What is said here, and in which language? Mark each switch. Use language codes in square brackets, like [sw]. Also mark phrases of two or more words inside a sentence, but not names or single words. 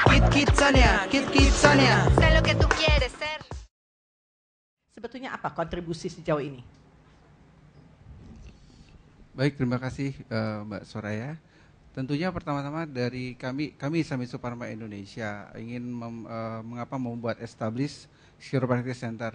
[es] Kidzania, Kidzania. Sé lo que tú quieres ser. [id] Sebetulnya apa kontribusi sejauh ini? Baik, terima kasih Mbak Soraya. Tentunya pertama-tama dari kami Islam Pharma Indonesia ingin mengapa membuat [en] establish Chiropractic Center.